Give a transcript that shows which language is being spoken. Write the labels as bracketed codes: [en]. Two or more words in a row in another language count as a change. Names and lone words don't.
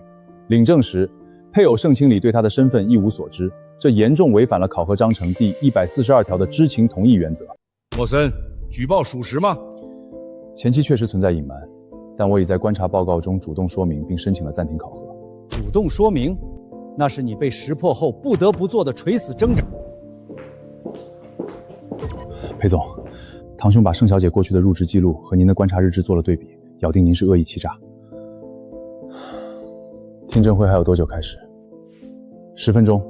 [zh] 領證時，配偶盛清离對他的身份一無所知，這嚴重違反了考核章程第142條的知情同意原則。默森，舉報屬實嗎？前期確實存在隱瞞，但我已在觀察報告中主動說明，並申請了暫停考核。主動說明，那是你被識破後不得不做的垂死掙扎。裴总，堂兄把盛小姐过去的入职记录和您的观察日志做了对比，咬定您是恶意欺诈。听证会还有多久開始？10分鐘。